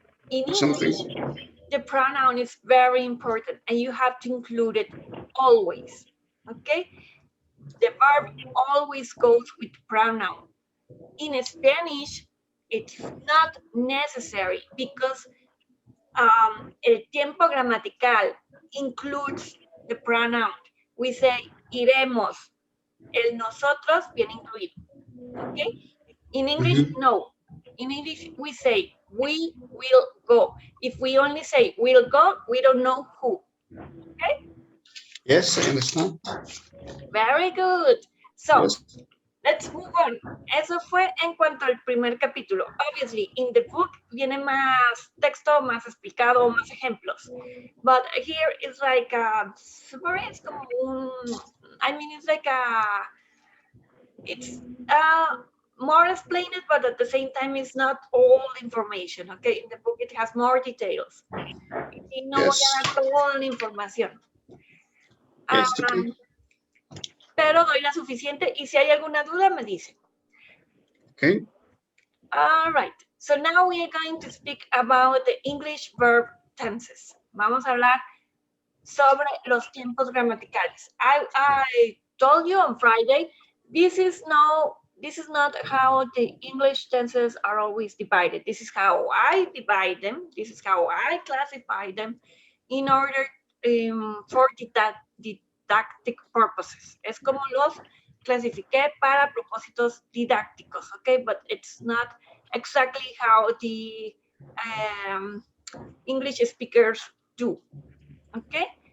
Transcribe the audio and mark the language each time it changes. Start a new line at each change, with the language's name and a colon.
English: In English, the pronoun is very important, and you have to include it always. Okay? The verb always goes with pronoun. In Spanish, it's not necessary because
Spanish: el tiempo gramatical
English: includes the pronoun. We say iremos.
Spanish: El nosotros viene incluido.
English: Okay? In English, no. In English, we say we will go. If we only say we'll go, we don't know who. Okay? Yes, I understand. Very good. So, let's move on.
Spanish: Eso fue en cuanto al primer capítulo.
English: Obviously, in the book
Spanish: viene más texto, más explicado, más ejemplos.
English: But here it's like it's como it's like it's more explained, but at the same time, it's not all information. Okay, in the book it has more details.
Spanish: Y no voy a dar toda la información. Pero doy la suficiente y si hay alguna duda me dice.
English: Okay. All right. So now we are going to speak about the English verb tenses.
Spanish: Vamos a hablar sobre los tiempos gramaticales.
English: I told you on Friday, this is not how the English tenses are always divided. This is how I divide them. This is how I classify them in order for didactic purposes.
Spanish: Es como los clasifiqué para propósitos didácticos, okay?
English: But it's not exactly how the English speakers do, okay?